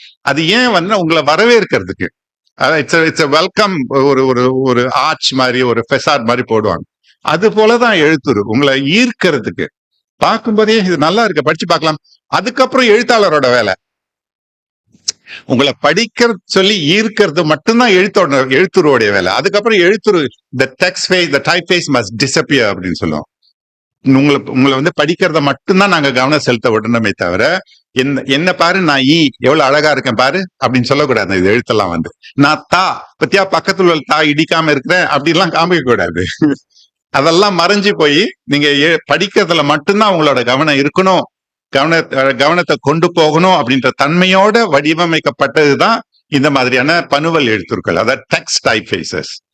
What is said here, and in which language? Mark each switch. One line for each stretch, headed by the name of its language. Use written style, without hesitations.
Tamil: அது ஏன் வந்து உங்களை வரவேற்கிறதுக்கு,
English: it's welcome,
Tamil: ஒரு ஒரு ஒரு ஆர்ச் மாதிரி, ஒரு ஃபெசாட் மாதிரி போடுவாங்க. அது போலதான் எழுத்துரு, உங்களை ஈர்க்கிறதுக்கு. பார்க்கும்போதே இது நல்லா இருக்கு, படிச்சு பார்க்கலாம். அதுக்கப்புறம் எழுத்தாளரோட வேலை, உங்களை படிக்க சொல்லி ஈர்க்கிறது மட்டும்தான் எழுத்துருவோடைய வேலை. அதுக்கப்புறம் எழுத்துரு
English: the text phase, the type phase must disappear
Tamil: அப்படின்னு சொல்லுவோம். உங்களை வந்து படிக்கிறத மட்டும்தான் நாங்க கவனம் செலுத்த விடணுமே தவிர, என்ன பாரு நான் எவ்வளவு அழகா இருக்கேன் பாரு அப்படின்னு சொல்லக்கூடாது. இது எழுத்தெல்லாம் வந்து நான் பத்தியா பக்கத்துல உள்ள இடிக்காம இருக்கிறேன் அப்படிலாம் காமிக்க கூடாது. அதெல்லாம் மறைஞ்சு போய் நீங்க படிக்கிறதுல மட்டும்தான் உங்களோட கவனம் இருக்கணும், கவனத்தை கொண்டு போகணும் அப்படின்ற தன்மையோட வடிவமைக்கப்பட்டதுதான் இந்த மாதிரியான பனுவல் எழுத்துக்கள், அதாவது டெக்ஸ்ட் டைப் ஃபேசஸ்.